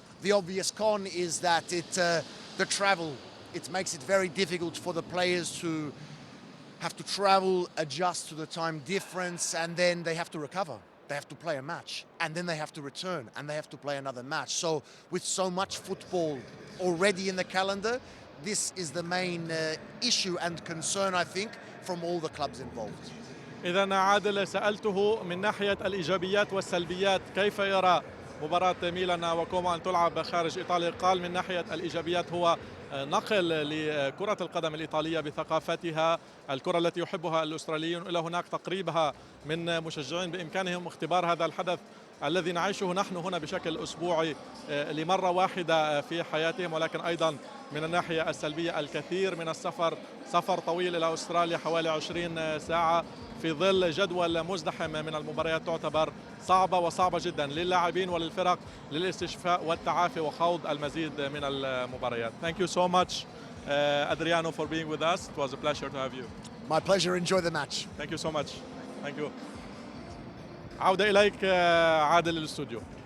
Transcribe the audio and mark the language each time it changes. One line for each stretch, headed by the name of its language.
English: The obvious con is that the travel, it makes it very difficult for the players to have to travel, adjust to the time difference, and then they have to recover. They have to play a match, and then they have to return, and they have to play another match. So with so much football already in the calendar, this is the main issue and concern, I think, from all the clubs involved.
Arabic: إذا عادل سألته من ناحية الإيجابيات والسلبيات كيف يرى مباراة ميلان وكومو أن تلعب خارج إيطاليا. قال من ناحية الإيجابيات هو نقل لكرة القدم الإيطالية بثقافتها، الكرة التي يحبها الأستراليون إلى هناك، تقريبها من مشجعين، بإمكانهم اختبار هذا الحدث الذي نعيشه نحن هنا بشكل أسبوعي لمرة واحدة في حياتهم. ولكن أيضا من الناحية السلبية الكثير من السفر، سفر طويل إلى أستراليا حوالي 20 ساعة في ظل جدول مزدحم من المباريات تعتبر صعبة وصعبة جدا للاعبين وللفرق للاستشفاء والتعافي وخوض المزيد من المباريات.
English: Thank you so much, Adriano, for being with us. It was a pleasure to have you. My pleasure. Enjoy the match. Thank you so much. Thank you.
Arabic: عودة إليك عادل للاستوديو.